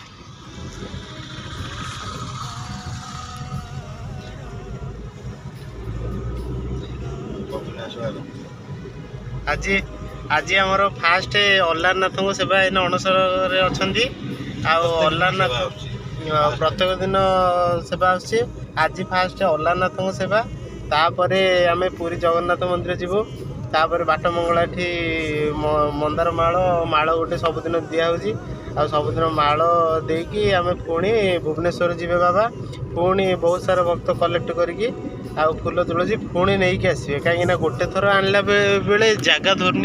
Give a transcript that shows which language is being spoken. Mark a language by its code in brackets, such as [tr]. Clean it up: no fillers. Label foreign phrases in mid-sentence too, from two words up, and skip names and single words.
[or] ଆଜି ଆମର ଫାଷ୍ଟ ଅଲାରନାଥଙ୍କ ସେବା ଏଇନା ଅଣସରରେ ଅଛନ୍ତି। ଆଉ ଅଲାରନାଥ ପ୍ରତ୍ୟେକ ଦିନ ସେବା आସୁଛି। ଆଜି ଫାଷ୍ଟ ଅଲାରନାଥଙ୍କ ସେବା, ତାପରେ ଆମେ ପୁରୀ ଜଗନ୍ନାଥ ମନ୍ଦିର ଯିବୁ, ତାପରେ ବାଟ ମଙ୍ଗଳାଠି ମନ୍ଦାର ମାଳ ଗୋଟେ ସବୁଦିନ ଦିଆହେଉଛି। ଆଉ ସବୁଦିନ ମାଳ ଦେଇକି ଆମେ ପୁଣି ଭୁବନେଶ୍ୱର ଯିବେ ବାବା। ପୁଣି ବହୁତ ସାରା ଭକ୍ତ କଲେକ୍ଟ କରିକି ଆଉ ଫୁଲ ତୁଳସୀ ପୁଣି ନେଇକି ଆସିବେ, କାହିଁକିନା ଗୋଟେ ଥର ଆଣିଲା ବେଳେ ଜାଗା ଧରୁନି।